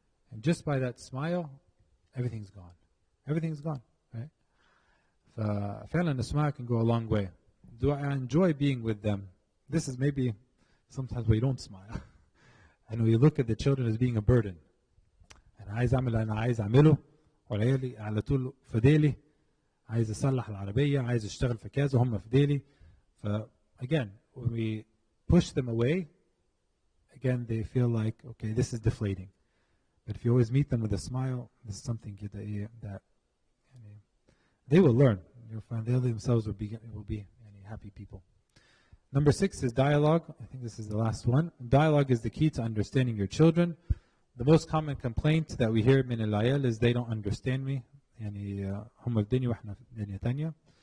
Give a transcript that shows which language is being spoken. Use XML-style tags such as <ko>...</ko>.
<en>And just by that smile, everything's gone. Everything's gone, right?</en> <ar>فعلا</ar> <en>a smile can go a long way. Do I enjoy being with them? This is maybe sometimes we don't smile. And we look at the children as being a burden.</en> <ar>أنا عايز أعمل اللي أنا عايز أعمله وعيالي على طول في ديلي. عايز أصلح العربية، عايز أشتغل في كذا هم في ديلي.</ar> <en>Again, when we push them away, again they feel like, okay, this is deflating. But if you always meet them with a smile, this is something that they will learn. You'll find they themselves will be happy people. Number 6 is dialogue. I think this is the last one. Dialogue is the key to understanding your children. The most common complaint that we hear</en> <ar>من العيال</ar> <en>is they don't understand me.</en> <ar>يعني هم في دنيا وإحنا في دنيا تانية.</ar>